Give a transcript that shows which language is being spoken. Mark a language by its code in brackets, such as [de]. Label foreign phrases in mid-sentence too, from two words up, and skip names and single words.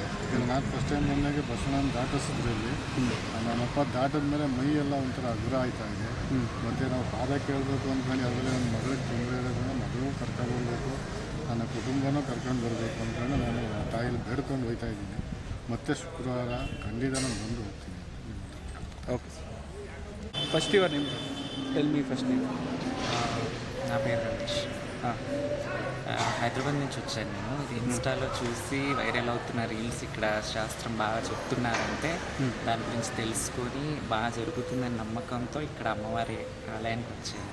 [kn] ಈಗ ನಾನು [en] first time [kn] ಬಂದಾಗೆ ಬಸವಣ್ಣನ ದಾಟಿಸಿದ್ರಲ್ಲಿ ನಮ್ಮಪ್ಪ ದಾಟಿದ ಮೇಲೆ ಮೈ ಎಲ್ಲ ಒಂಥರ ಹಗುರ ಆಯ್ತಾ ಇದೆ. ಮತ್ತು ನಾವು ಪಾದ ಕೇಳಬೇಕು ಅಂದ್ಕೊಂಡು ಅದರಲ್ಲಿ ನನ್ನ ಮಗಳಿಗೆ ತೊಂದರೆ ಇರೋದ್ರಿಂದ ಮಗಳು ಕರ್ಕೊಂಡ್ಬರ್ಬೇಕು, ನನ್ನ ಕುಟುಂಬನೂ ಕರ್ಕೊಂಡು ಬರಬೇಕು ಅಂದ್ಕೊಂಡು ನಾನು ತಾಯಿಲಿ ಬೇಡ್ಕೊಂಡು ಹೋಗ್ತಾ ಇದ್ದೀನಿ. ಮತ್ತೆ ಶುಕ್ರವಾರ ಖಂಡಿತ ನಾನು ಬಂದು ಹೋಗ್ತೀನಿ. ಓಕೆ ಸರ್. [en] first your name tell me first name. [te] నా పేరు రమేష్. हाँ। హైదరాబాద్ నుంచి వచ్చాను నేను. ఇది ఇన్స్టాలో చూసి వైరల్ అవుతున్న రీల్స్ ఇక్కడ శాస్త్రం బాగా చెప్తున్నారంటే దాని గురించి తెలుసుకొని బాగా జరుగుతుందని నమ్మకంతో ఇక్కడ అమ్మవారి ఆలయానికి వచ్చాను.